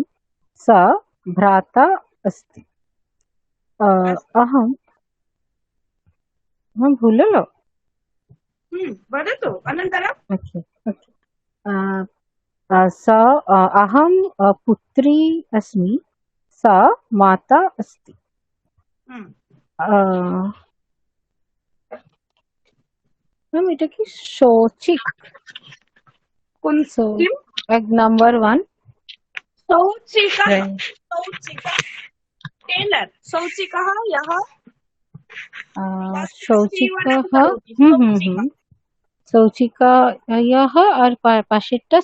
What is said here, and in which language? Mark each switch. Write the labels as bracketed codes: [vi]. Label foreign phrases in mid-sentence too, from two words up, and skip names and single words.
[sa] सा भ्राता अस्ति। अहं भूललो। वदतु अनन्तरम्। अहं पुत्री अस्मि। सा माता अस्ति। [bn] मैम এটা কি সৌচিক? কোন [en] नंबर 1 [sa] सौचिका। टेलर सौचिकः यः शौचिकः शौचिकायाः और पाশেরটা